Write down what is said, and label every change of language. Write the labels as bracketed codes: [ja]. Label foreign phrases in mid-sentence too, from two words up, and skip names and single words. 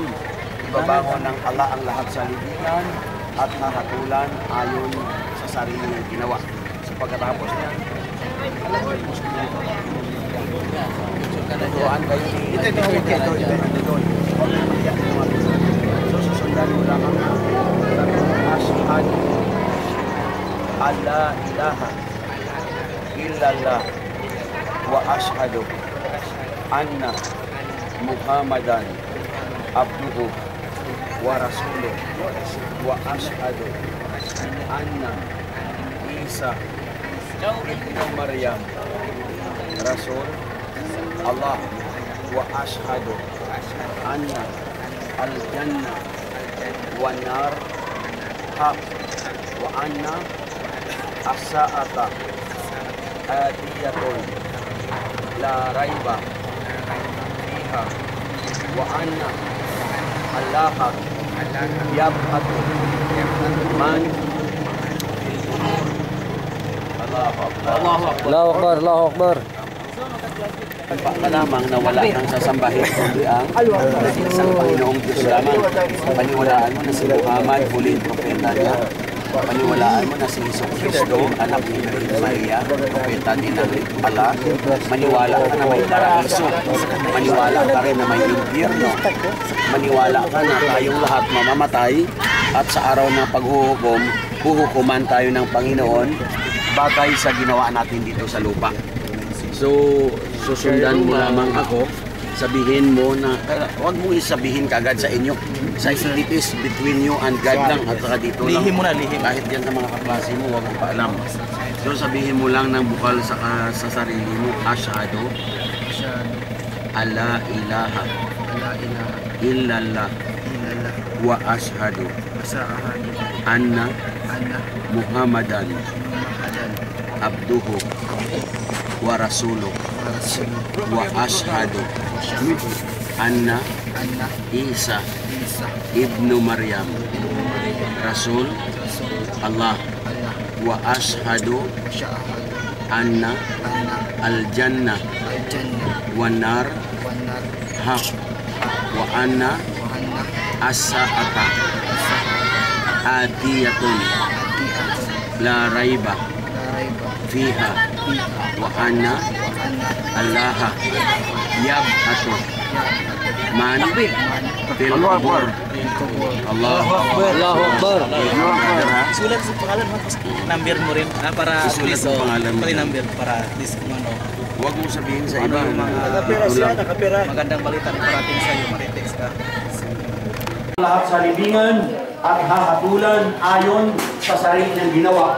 [tl] Ibabangon ng Allah ang lahat sa libingan at hahatulan ayon sa sarili niyang ginawa. So pagkatapos niyan, alam mo yung Muslim ito. Tutuan kayo ito. So susundan mo lang ang [ar] أشهد أن لا إله إلا الله وأشهد أن محمدا عبده ورسوله وأشهد أن عيسى ابن مريم رسول الله و أشهد أن الجنة والنار حق وأن الساعة آتية لا ريب فيها وأن الله يبعث من في القبور. الله أكبر. الله أكبر! الله أكبر! [tl] Pa lamang na wala nang sasambahin kundi ang isang Panginoong Diyos lamang. Paniwalaan mo na si Muhammad, huling propeta niya, Paniwalaan mo na si Jesucristo, anak ni Virgin Maria, propeta din ng Allah. Maniwala ka na may paraiso. Maniwala ka rin na may impyerno. Maniwala ka na tayong lahat mamamatay at sa araw ng paghuhukom, huhukuman tayo ng Panginoon bagay sa ginawa natin dito sa lupa. So, susundan mo lamang ako. Sabihin mo na, huwag mo isabihin kagad sa inyo. Sa [en] it is between you and God [tl] lang at saka dito lang. Lihim mo na, lihim. Kahit yan sa mga kaklase mo, huwag mo paalam. So sabihin mo lang ng bukal sa sarili mo, [ar] أشهد أن لا إله إلا الله وأشهد أن محمدا عبده ورسوله وأشهد أن عيسى ابن مريم رسول الله وأشهد أن الجنة والنار حق وأن الساعة آتية لا ريب فيها وأن الله يبعث من في القبور. الله أكبر. الله أكبر. [tl] Sulat sa pangalan mo, number mo rin para Isulat please, sa pangalan mo. pati number para please kung ano. Huwag mong sabihin sa Ano iba. yung mga Ito lang. magandang balita na parating sa iyo, maritex ka. Lahat sa libingan at hahatulan ayon sa sarili ng ginawa.